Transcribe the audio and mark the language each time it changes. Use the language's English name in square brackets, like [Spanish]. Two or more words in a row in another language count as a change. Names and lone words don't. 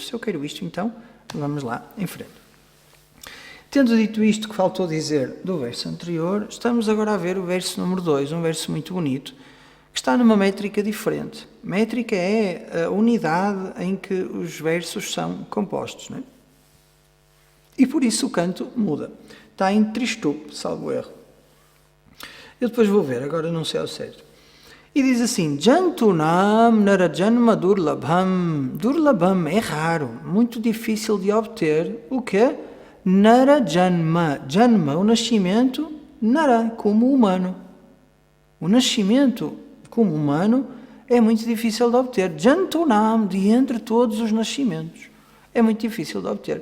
[Portuguese] Se eu quero isto, então vamos lá, em frente. Tendo dito isto que faltou dizer do verso anterior, estamos agora a ver o verso número 2, um verso muito bonito, que está numa métrica diferente. Métrica é a unidade em que os versos são compostos. Não é? E por isso o canto muda. Está em tristup, salvo erro. Eu depois vou ver, agora não sei ao certo. E diz assim, [Sanskrit] जन्तूनां नरजन्म दुर्लभम्. [Portuguese] Durlabham é raro, muito difícil de obter. O quê? Narajanma. Janma, o nascimento, nara, como humano. O nascimento como humano é muito difícil de obter. Jantunam, de entre todos os nascimentos. É muito difícil de obter.